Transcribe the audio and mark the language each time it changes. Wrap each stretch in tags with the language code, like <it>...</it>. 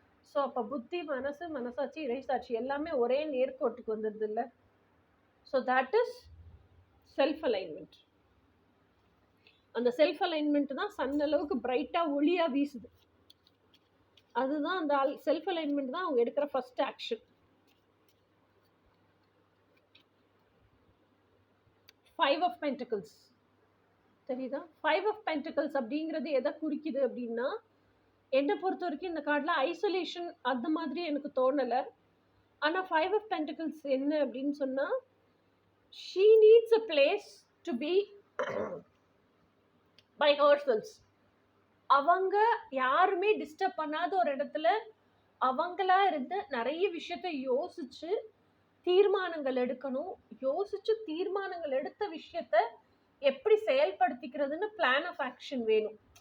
<ta>So அப்போ புத்தி, மனசு, மனசாட்சி, இறைசாட்சி எல்லாமே ஒரே நேர்கோட்டுக்கு வந்துடுது இல்லை?</ta> <en>So that is self alignment.</en> <ta>அந்த செல்ஃப் அலைன்மெண்ட் தான் சன் அளவுக்கு பிரைட்டாக ஒளியாக வீசுது. அதுதான் அந்த செல்ஃப் அலைன்மெண்ட் தான் அவங்க எடுக்கிற ஃபர்ஸ்ட் ஆக்ஷன். 5 of Pentacles தெரியுதா? 5 of Pentacles அப்படிங்கிறது எதை குறிக்குது அப்படின்னா என்னை பொறுத்த வரைக்கும் இந்த கார்டில் ஐசோலேஷன் அந்த மாதிரி எனக்கு தோணலை. ஆனால் 5 of Pentacles என்ன அப்படின்னு சொன்னால்</ta> <en>she needs a place to be by herself.</en> <ta>அவங்க யாருமே டிஸ்டர்ப் பண்ணாத ஒரு இடத்துல அவங்களா இருந்து நிறைய விஷயத்தை யோசிச்சு தீர்மானங்கள் எடுக்கணும். யோசிச்சு தீர்மானங்கள் எடுத்த விஷயத்த எப்படி செயல்படுத்திக்கிறதுன்னு பிளான் ஆஃப் ஆக்ஷன் வேணும்.</ta>